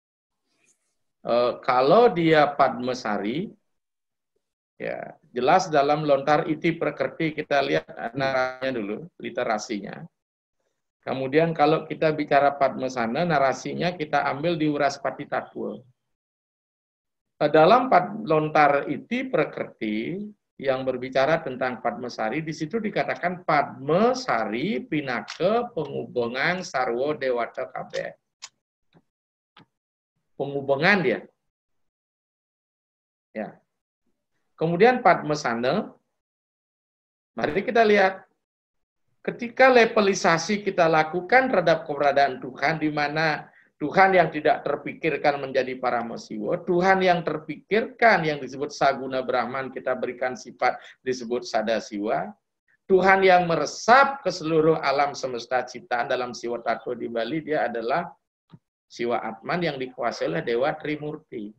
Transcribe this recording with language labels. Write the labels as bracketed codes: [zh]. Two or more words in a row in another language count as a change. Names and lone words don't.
[id] Kalau dia Padmasari, ya jelas dalam lontar iti prakerti kita lihat narasinya dulu, literasinya. Kemudian kalau kita bicara Padmasana, narasinya kita ambil di Uraspati Tatwa. Dalam lontar iti prakerti yang berbicara tentang Padmasari, di situ dikatakan Padmasari pinake penghubungan [ban] sarwo dewata kabeh. [id] Penghubungan dia. Ya. Kemudian Padmasana, mari kita lihat. ketika levelisasi kita lakukan terhadap keberadaan Tuhan, di mana Tuhan yang tidak terpikirkan menjadi Paramasiwa, Tuhan yang terpikirkan yang disebut Saguna Brahman kita berikan sifat disebut Sadasiwa, Tuhan yang meresap ke seluruh alam semesta ciptaan dalam Siwa Tattwa di Bali, dia adalah Siwa Atman yang dikuasai oleh Dewa Trimurti.